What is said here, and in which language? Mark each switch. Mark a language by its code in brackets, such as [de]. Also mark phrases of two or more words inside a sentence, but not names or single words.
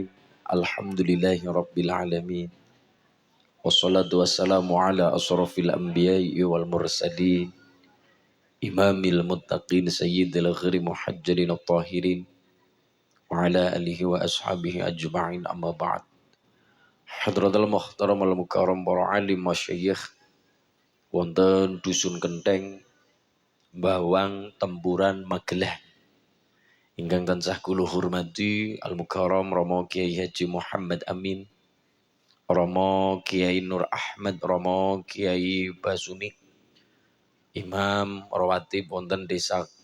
[ar] الحمد لله رب العالمين والصلاة والسلام على أشرف الأنبياء والمرسلين إمام المتقين سيد الغير محجرين الطاهرين وعلى آله وأصحابه أجمعين أما بعد حضرة المحترم المكرم [jv] para alim masyayikh wonten dusun Kenteng Bawang Tempuran Magelang ingkang tansah kula hormati [ar] المكرم [jv] Rama Kiai Haji Muhammad Amin Rama Kiai Nur Ahmad Rama Kiai Basuni Imam Rawatib wonten desa